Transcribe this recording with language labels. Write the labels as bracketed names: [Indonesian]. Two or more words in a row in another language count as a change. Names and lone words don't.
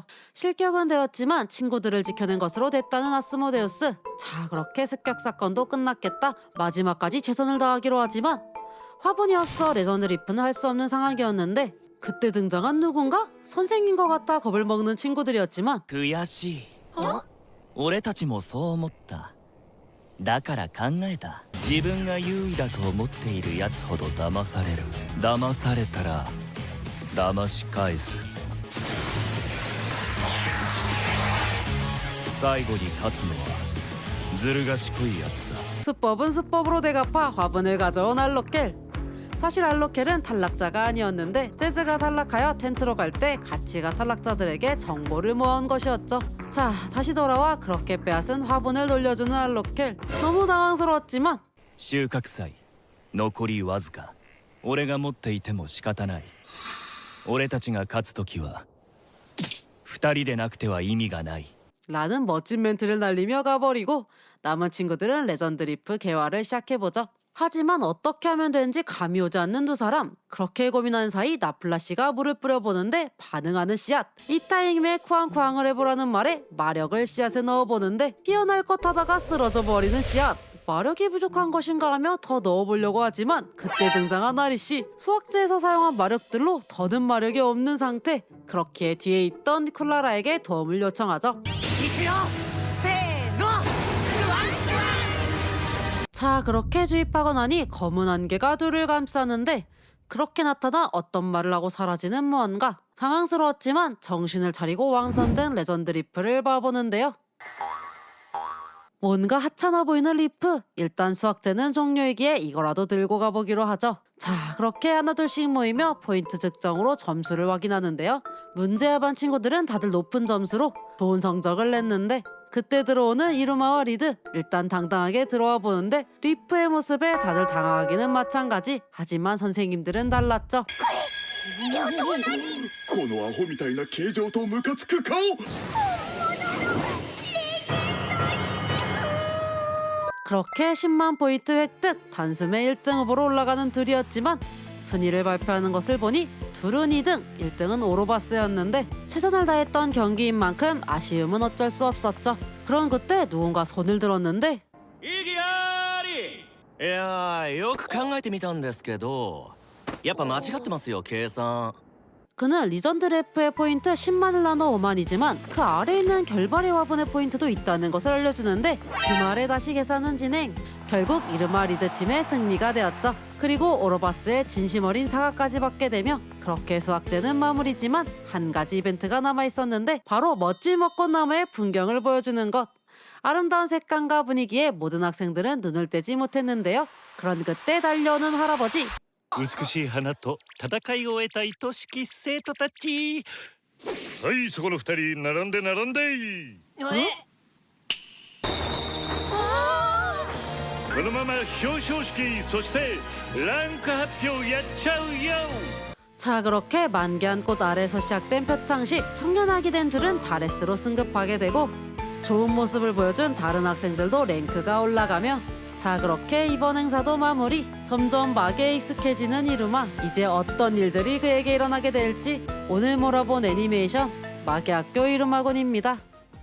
[Korean] 실격은 되었지만 친구들을 지켜낸 것으로 됐다는 아스모데우스. 자, 그렇게 습격 사건도 끝났겠다. 마지막까지 최선을 다하기로 하지만 화분이 없어 레전드 리프는 할 수 없는 상황이었는데 그때 등장한 누군가? 선생인 것 같아 겁을 먹는 친구들이었지만 [Japanese] 悔しい俺たちもそう思っただから考えた自分が優位だと思っているやつほど騙される騙されたら騙し返す最後に勝つのはずる賢いやつさ [Korean] 수법은 수법으로 대갚아 화분을 가져온 알로켈. 사실 알로켈은 탈락자가 아니었는데 재즈가 탈락하여 텐트로 갈 때 같이 가 탈락자들에게 정보를 모아온 것이었죠. 자, 다시 돌아와 그렇게 빼앗은 화분을 돌려주는 알로켈. 너무 당황스러웠지만 [Japanese] 収穫祭残りわずか俺が持っていても仕方ない俺たちが勝つ時は二人でなくては意味がない [Korean] 라는 멋진 멘트를 날리며 가버리고 남은 친구들은 레전드 리프 개화를 시작해보죠. 하지만 어떻게 하면 되는지 감이 오지 않는 두 사람. 그렇게 고민하는 사이 나플라 씨가 물을 뿌려보는데 반응하는 씨앗. 이 타임에 쿠앙쿠앙을 해보라는 말에 마력을 씨앗에 넣어보는데 피어날 것 하다가 쓰러져 버리는 씨앗. 마력이 부족한 것인가 하며 더 넣어보려고 하지만 그때 등장한 아리씨. 수학제에서 사용한 마력들로 더는 마력이 없는 상태. 그렇기에 뒤에 있던 클라라에게 도움을 요청하죠. [Japanese] 行くよせーのクワンクワン [Korean] 자, 그렇게 주입하고 나니 검은 안개가 둘을 감싸는데 그렇게 나타나 어떤 말을 하고 사라지는 무언가. 당황스러웠지만 정신을 차리고 왕선된 레전드 리프를 봐보는데요. 뭔가 하찮아 보이는 리프. 일단 수학제는 종료이기에 이거라도 들고 가보기로 하죠. 자, 그렇게 하나둘씩 모이며 포인트 측정으로 점수를 확인하는데요. 문제의 반 친구들은 다들 높은 점수로 좋은 성적을 냈는데 그때 들어오는 이루마와 리드. 일단 당당하게 들어와 보는데 리프의 모습에 다들 당황하기는 마찬가지. 하지만 선생님들은 달랐죠. [Japanese] このアホみたいな形状とムカつく顔 [Korean] 그렇게 10만 포인트 획득, 단숨에 1등 후보로 올라가는 둘이었지만 순위를 발표하는 것을 보니 둘은 2등, 1등은 오로바스였는데 최선을 다했던 경기인 만큼 아쉬움은 어쩔 수 없었죠. 그런 그때 누군가 손을 들었는데 [Japanese] 意義ありいやーよく考えてみたんですけどやっぱ間違ってますよ計算 [Korean] 그는 리전드 래프의 포인트 10만을 나눠 5만이지만 그 아래에 있는 결발의 화분의 포인트도 있다는 것을 알려주는데 그 말에 다시 계산은 진행. 결국 이르마 리드 팀의 승리가 되었죠. 그리고 오로바스의 진심 어린 사과까지 받게 되며 그렇게 수학제는 마무리지만 한 가지 이벤트가 남아있었는데 바로 멋진 벚꽃나무의 풍경을 보여주는 것. 아름다운 색감과 분위기에 모든 학생들은 눈을 떼지 못했는데요. 그런 그때 달려오는 할아버지. [Japanese] 美しい花と戦いを終えた愛しき生徒たちはいそこの二人並んで並んでこのまま表彰式そしてランク発表やっちゃうよ [Korean] 자, 그렇게 만개한 꽃 아래에서 시작된 표창식. 청년아기 된 둘은 다레스로 승급하게 되고 좋은 모습을 보여준 다른 학생들도 랭크가 올라가며 자, 그렇게 이번 행사도 마무리. 점점 막에 익숙해지는 이루마. 이제 어떤 일들이 그에게 일어나게 될지 오늘 몰아본 애니메이션 마계학교 이루마곤입니다.